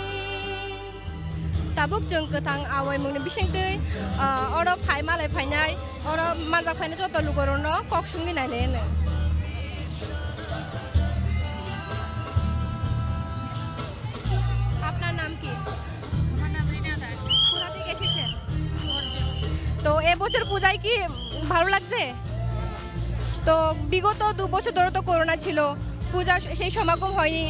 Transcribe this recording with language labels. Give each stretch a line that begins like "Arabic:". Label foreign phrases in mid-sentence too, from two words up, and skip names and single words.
Kok Borok: Tabuk jeng ketang awai mungni bising tei oro phai malai phai nai oro manjak phai na joto lugorono kok sungi nai lene.
Bangla: আপনার নাম কি? আমার নাম রিনা দাস। কোথা থেকে এসেছেন? তো এবছর পূজায় কি ভালো লাগছে? তো বিগত 2 বছর ধরে তো করোনা ছিল, পূজা সেই সমাগম হয়নি।